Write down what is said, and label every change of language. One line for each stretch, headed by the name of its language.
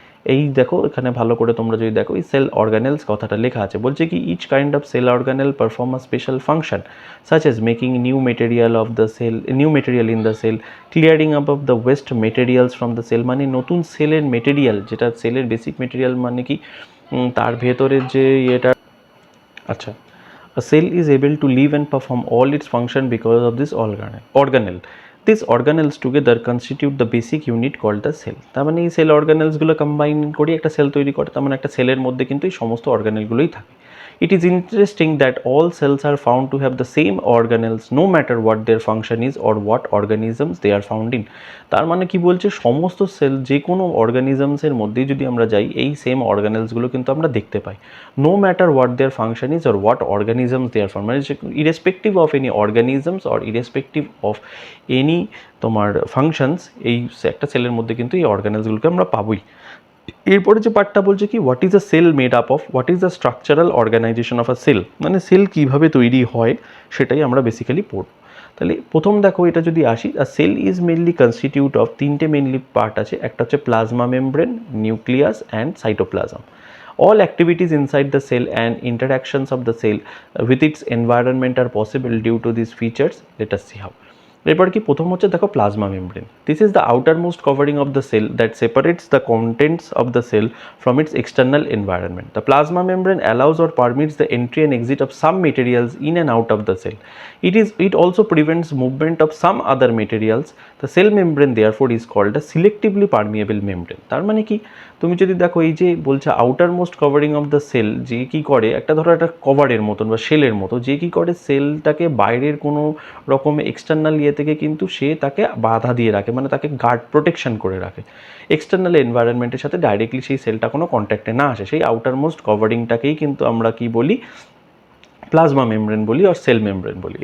Bangla: এই দেখো এখানে ভালো করে তোমরা যদি দেখো, এই সেল অর্গানেলস কথাটা লেখা আছে, বলছে কি
English: Each kind of cell organelle perform a special function such as making new material in the cell, clearing up of the waste materials from the cell।
Bangla: মানে নতুন সেলের মেটেরিয়াল, যেটা সেলের বেসিক মেটেরিয়াল, মানে কি তার ভেতরের যে এটা।
English: আচ্ছা, a cell is able to live and perform all its function because of this organelle. These organelles together constitute the basic unit called the cell।
Bangla: তার মানে এই সেল অর্গানেলসগুলো কম্বাইন করে একটা সেল তৈরি করে। তার মানে একটা সেলের মধ্যে কিন্তু এই সমস্ত অর্গানেলগুলোই থাকে।
English: It is interesting that all cells are found to have the same organelles no matter what their function is or what organisms they are found in।
Bangla: তার মানে কি বলছে, সমস্ত সেল, যে কোনো অর্গানিজমসের মধ্যেই যদি আমরা যাই, এই সেম অর্গানেলসগুলো কিন্তু আমরা দেখতে পাই।
English: no matter what their function is or what organisms their form, মানে irrespective of any organisms or irrespective of any তোমার functions,
Bangla: এই একটা সেলের মধ্যে কিন্তু এই অর্গানেলসগুলোকে আমরা পাবোই। এরপরে যে পার্টটা বলছে কি
English: what is a cell made up of, what is the structural organisation of a cell,
Bangla: মানে সেল কীভাবে তৈরি হয় সেটাই আমরা বেসিক্যালি পড়ব। তাহলে প্রথম দেখো এটা যদি আসি,
English: a cell is mainly constitute of
Bangla: তিনটে মেনলি পার্ট আছে, একটা হচ্ছে plasma membrane, nucleus and cytoplasm.
English: All activities inside the cell and interactions of the cell with its environment are possible due to these features. Let us see how.
Bangla: এরপর কি প্রথম হচ্ছে দেখো
English: Plasma membrane, this is the outermost covering of the cell that separates the contents of the cell from its external environment. The plasma membrane allows or permits the entry and exit of some materials in and out of the cell. It also prevents movement of some other materials. The cell membrane therefore is called a selectively permeable membrane.
Bangla: তার মানে কি, তুমি যদি দেখো এই যে বলছে
English: outermost covering of the cell,
Bangla: যে কি করে একটা ধরো একটা কভারের মতন বা শেলের মতো, যে কি করে সেলটাকে বাইরের কোনো রকম এক্সটার্নাল ইয়ে থেকে কিন্তু সে তাকে বাধা দিয়ে রাখে, মানে তাকে গার্ড প্রোটেকশন করে রাখে, এক্সটার্নাল এনভায়রনমেন্টের সাথে ডাইরেক্টলি সেই সেলটা কোনো কন্ট্যাক্টে না আসে, সেই আউটার মোস্ট কভারিংটাকেই কিন্তু আমরা কি বলি, প্লাজমা মেমব্রেন বলি আর সেল মেমব্রেন বলি।